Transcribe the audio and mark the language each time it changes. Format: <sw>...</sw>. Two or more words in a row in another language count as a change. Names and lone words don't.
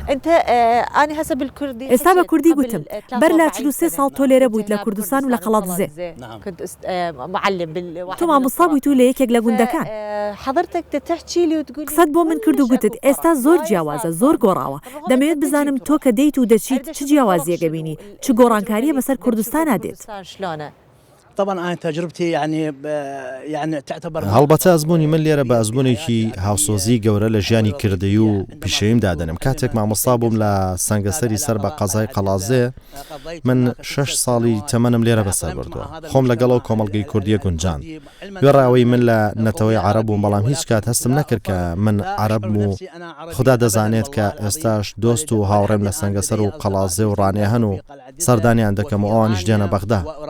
<ckb>ئێستا بە کوردی گوتم بەر لە 43 ساڵ تۆ لێرە بوویت لە کوردستان و لە قەڵاتزێ تۆ مامۆستا بوویت و لە یەکێک لە گوندەکان قسەت بۆ من کرد و گوتت ئێستا زۆر جیاوازە زۆر گۆڕاوە دەمەوێت بزانم تۆ کە دەیت و دەچیت چ جیاوازیەکە بینی چ گۆڕانکاریە بەسەر کوردستانە دێت.</ckb> <ar>طبعا أنا تجربتي يعني تعتبر</ar> <ckb>هەڵبەتە ئەزمموی من لێرە بە ئەزممویێکی هاوسۆزی گەورە لە ژیانی کردەی و پیشەویم دادەنم. کاتێک مامۆستا بووم لە سەنگەسەری سەر بە قەزای قەڵاتزێ من 6 ساڵی تەمەنم لێرە بەسەر بردووە خۆم لەگەڵەوە کۆمەڵگەی کوردیە گونجان گوێڕاوی من لە نەتەوەی عەرەب بووم بەڵام هیچ کات هەستم نەکرد کە من عەرەبم و خوددا دەزانێت کە ئێستاش دۆست و هاوڕێم لە سەنگەسەر و قەڵاتزێ و ڕانێ هەن و سەردانیان دەکەم و ئەوانیش دێنە بەغدا.</ckb>